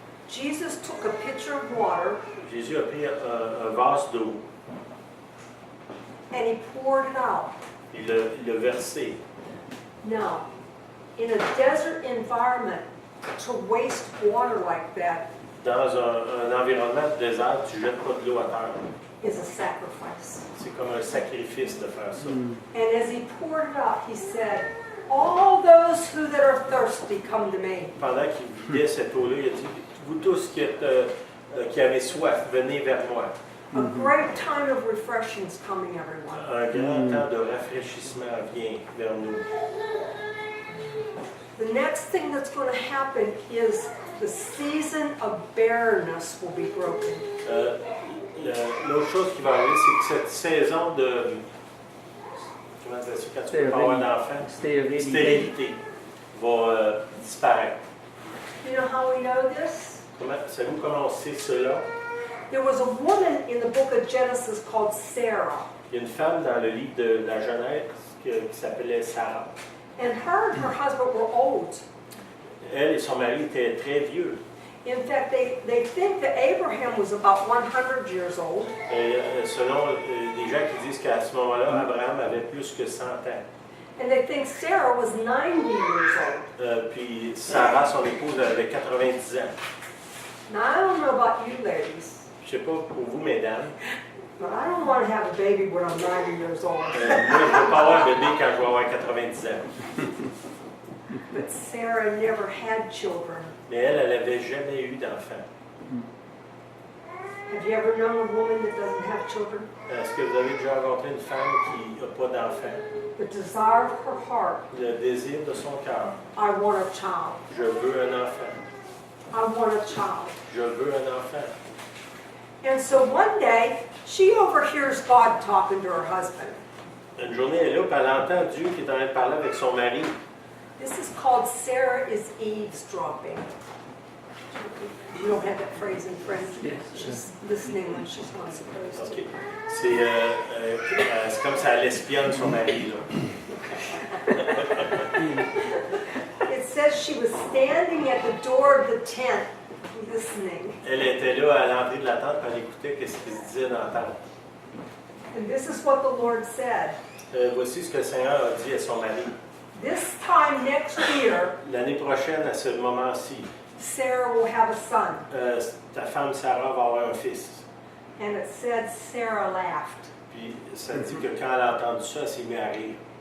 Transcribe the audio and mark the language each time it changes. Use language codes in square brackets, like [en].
[en] Jesus took a pitcher of water [fr] Jésus a pris un vase d'eau. [en] and He poured it out. [fr] Il l'a versé. [en] Now, in a desert environment, to waste water like that [fr] Dans un environnement de désert, tu ne jettes pas de l'eau à terre. [en] is a sacrifice. [fr] C'est comme un sacrifice de faire ça. [en] And as He poured it out, He said, all those who that are thirsty, come to me. [fr] Pendant qu'il vidait cette eau-là, il a dit, vous tous qui avez soif, venez vers moi. [en] A great time of refreshing is coming, everyone. [fr] Un grand temps de rafraîchissement vient vers nous. [en] The next thing that's going to happen is the season of barrenness will be broken. [fr] L'autre chose qui va arriver, c'est que cette saison de... Comment dire ça? Quand tu peux pas avoir d'enfant, stérilité va disparaître. [en] You know how we know this? [fr] Savez-vous comment on sait cela? [en] There was a woman in the book of Genesis called Sarah. [fr] Il y a une femme dans le livre de la Genèse qui s'appelait Sarah. [en] And her and her husband were old. [fr] Elle et son mari étaient très vieux. [en] In fact, they think that Abraham was about 100 years old. [fr] Selon des gens qui disent qu'à ce moment-là, Abraham avait plus que 100 ans. [en] And they think Sarah was 90 years old. [fr] Puis Sarah, son épouse, avait 90 ans. [en] Now, I don't know about you ladies, [fr] Je ne sais pas pour vous, mesdames, [en] but I don't want to have a baby when I'm 90 years old. [fr] moi, je ne veux pas avoir un bébé quand je vais avoir 90 ans. [en] But Sarah never had children. [fr] Mais elle n'avait jamais eu d'enfant. [en] Have you ever known a woman that doesn't have children? [fr] Est-ce que vous avez déjà rencontré une femme qui n'a pas d'enfant? [en] The desire of her heart, [fr] Le désir de son cœur. [en] I want a child. [fr] Je veux un enfant. [en] I want a child. [fr] Je veux un enfant. [en] And so one day, she overhears God talking to her husband. [fr] Une journée, elle est là, puis elle entend Dieu qui est en train de parler avec son mari. [en] This is called Sarah is eavesdropping. You don't have that phrase in French. She's listening when she's not supposed to. OK. [fr] C'est comme ça, elle espionne son mari, là. [en] It says she was standing at the door of the tent, listening. [fr] Elle était là à l'entrée de la tente, puis elle écoutait ce qui se disait dans la tente. [en] And this is what the Lord said. [fr] Voici ce que le Seigneur a dit à son mari. [en] This time next year, [fr] L'année prochaine, à ce moment-ci, [en] Sarah will have a son. [fr] ta femme Sarah va avoir un fils. [en] And it said Sarah laughed. [fr] Puis ça dit que quand elle a entendu ça, elle s'est mise à rire.